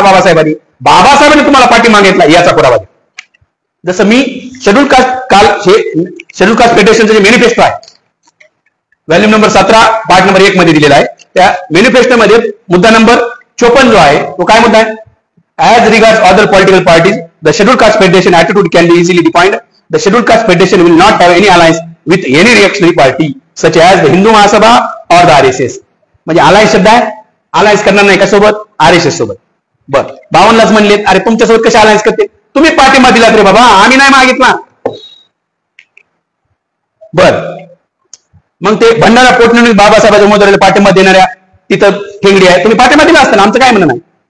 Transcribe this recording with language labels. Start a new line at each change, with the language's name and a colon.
Marathi: बाबासाहेबांनी तुम्हाला पाठिंबा मागितला याचा पुरावा द्या. जसं मी शेड्यूल कास्ट फेडरेशनचं जे मॅनिफेस्टो आहे, व्हॅल्यूम नंबर 17 पार्ट नंबर 1 मध्ये दिलेला आहे. त्या मॅनिफेस्टो मध्ये मुद्दा नंबर 54 जो आहे तो काय मुद्दा आहे?
English: As regards other political parties the scheduled caste federation attitude can be easily defined. The scheduled caste federation will not have any alliance with any reactionary party such as the Hindu Mahasabha और the RSS.
Marathi: म्हणजे alliance शब्द आहे, alliance करणार नाही कशासोबत? RSS सोबत. बर 52लाच म्हणलेत, अरे तुमच्यासोबत कशा अलायन्स करते? तुम्ही पाठिंबा दिलात रे बाबा, आम्ही नाही मागितला. बर मग ते भंडारा पोटनिवडणूक बाबासाहेबांच्या उमेदवाराला पाठिंबा देणाऱ्या तिथं ठेंगडी आहे, तुम्ही पाठिंबा दिला असताना आमचं काय म्हणणं नाही.